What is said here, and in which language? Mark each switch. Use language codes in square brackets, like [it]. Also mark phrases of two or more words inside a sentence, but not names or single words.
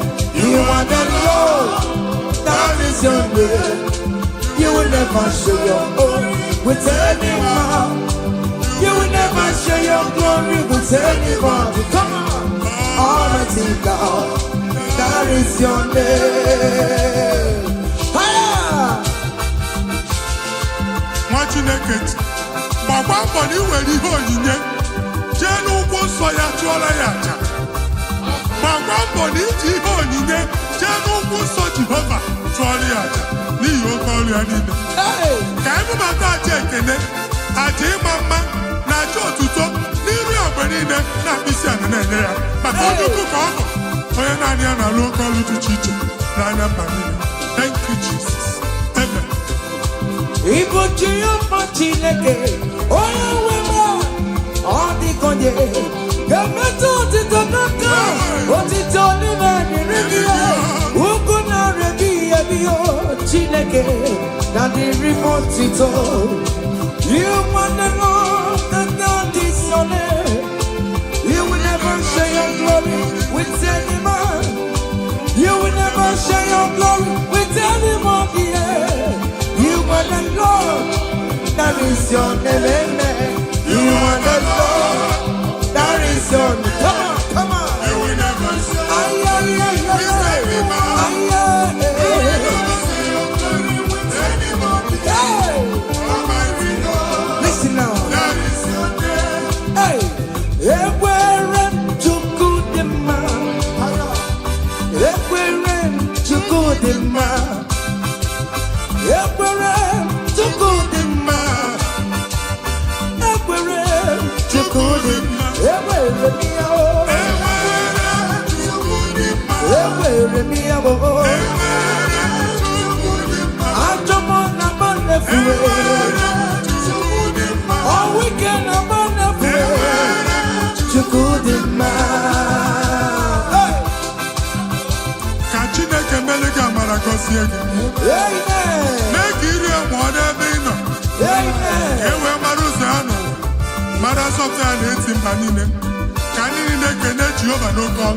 [en] You are the Lord, that is your name. You will never share your glory with any man. You will never share your glory with anybody. Come on. Almighty God, that is your name. [ig] Nwa Chineke gbagba mbọ na iwere ihe onyinye jee n'ụkwụ nsọ ya chụọrọ ya aja. Gbagba mbọ na iji ihe onyinye jee n'ụkwụ nsọ Jehova chụọrọ ya aja n'ihi oke ọrụ ya niile. Ka emebata aja ekele, aja ịma mma na aja otuto n'iru ya mgbe niile na mkpịsị ala na-enye ya maka onye ukwu ka ọ bụ onye naanị ya na-alụ oke ọrụ dị iche iche n'anya mba niile. [en] Thank you, Jesus. Amen. [ig] Ibu Jehova Chineke, onye nwe m, ọ dịkonye ga-emetụ otito n'aka, otito n'ime dịrị gị ya, ugwu na-arịa ebi Chineke na dịrị m otito. [en] You want the Lord, that is your name. You will never share your glory with any man. You will never share your glory with anybody. You are the Lord, that is your name. Amen. You are the Lord, that is your name. Come on, come on. You will never share with any man. You will never share your glory with anybody. Almighty God, listen now. that is your name. [ig] Hey, ekwere Chukwu dị mma. Ekwere Chukwu dị mma. Ekwere Chukwu dị mma. Ekwere Chukwu dị mma. Ekwere m ya o. Ekwere m ya o. Ajọ m na mma na-efuwe. [en] All weekend [ig] na mma na-efuwe. Chukwu dị mma. Ka Chineke mere gị amara gọzie gị. Amen. Mee ka iri mụọ n'ebe ị nọ. Amen. Ka e wee mara ụzọ ya n'ụwa. Mara asọpụta ya na-eti mba niile. Ka anyị niile kene Jehova n'oke ọnụ.